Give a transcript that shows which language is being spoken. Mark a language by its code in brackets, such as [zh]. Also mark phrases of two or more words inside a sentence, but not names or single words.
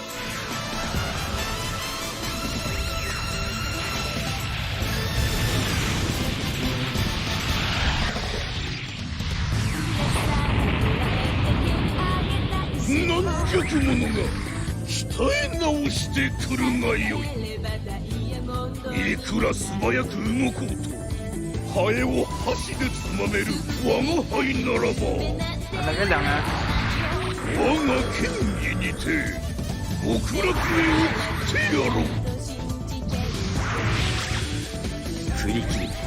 [ja] 何百者が鍛え直してくるがよい。いくら素早く動こうとハエを箸でつまめる我が輩ならば [tl] Talaga lang ha. [ja] 我が剣技にて極楽へ送ってやろう。振り切る。